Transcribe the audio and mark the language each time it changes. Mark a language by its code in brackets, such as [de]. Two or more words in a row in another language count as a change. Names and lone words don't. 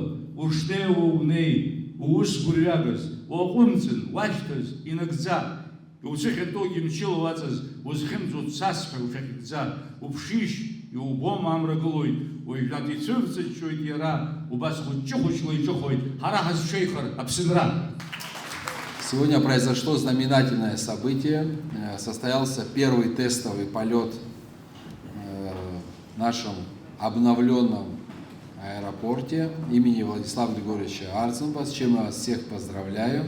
[ab] Ушнеиуа унеи, уус гәырҩагаз, уаҟәымҵын, уашьҭаз, инагӡа. Иуцәыхьанҭоугьы мчыла уаҵаз, узхьымӡо цасҳәа ушахьыгӡа. Уԥшишь, иубома амра гылоит, уажәнатә ицәырҵыҷҷоит иара, убас хәыҷы-хәыҷла иҿыхоит, ҳара ҳазшеихар Аԥсынра. [ru] Сегодня произошло знаменательное событие. Состоялся первый тестовый полет в нашем обновленном аэропорте имени Владислава Григорьевича Арзумба, с чем я вас всех поздравляю.